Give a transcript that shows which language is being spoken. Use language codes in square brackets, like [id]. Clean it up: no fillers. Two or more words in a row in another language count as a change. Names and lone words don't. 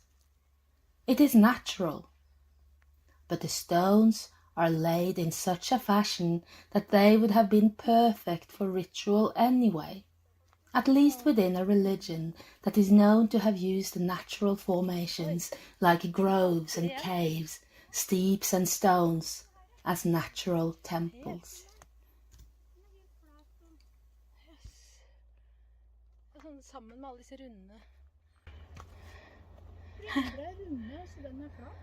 [en] It is natural, but the stones are laid in such a fashion that they would have been perfect for ritual anyway, at least within a religion that is known to have used natural formations like groves and caves, steeps and stones as natural temples. [no] Sånn sammen med alle disse runde. Andre er runde, så den er flat.